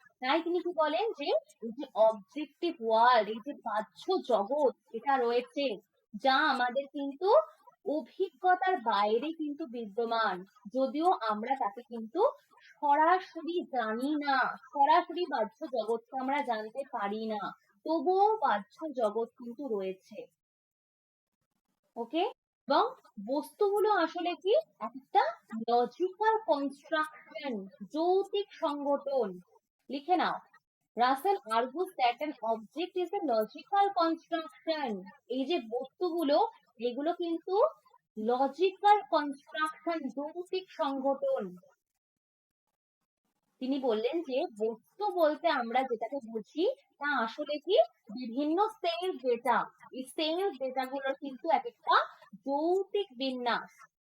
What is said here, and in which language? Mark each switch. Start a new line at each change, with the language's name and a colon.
Bangla: তাই তিনি কি বলেন যে এই যে অবজেক্টিভ ওয়ার্ল্ড, এই যে বাহ্য জগৎ এটা রয়েছে, যা আমাদের কিন্তু অভিজ্ঞতার বাইরে কিন্তু বিদ্যমান, যদিও আমরা তাকে কিন্তু সরাসরি জানি না, সরাসরি বাহ্য জগৎকে আমরা জানতে পারি না, তবুও বাহ্য জগৎ কিন্তু রয়েছে। ওকে, এবং বস্তুগুলো আসলে কি একটা লজিক্যাল কনস্ট্রাকশন, যৌতিক সংগঠন। লিখে নাও,
English: Russell argues that an object is a logical construction।
Bangla: এই যে বস্তুগুলো, এগুলো কিন্তু লজিক্যাল কনস্ট্রাকশন, যৌতিক সংগঠন। তিনি বললেন যে বস্তু বলতে আমরা যেটাকে বুঝি তা আসলে কি বিভিন্ন সেন্স ডেটা, এই সেন্স ডেটা গুলোর কিন্তু এক একটা যৌতিক বিন্যাস।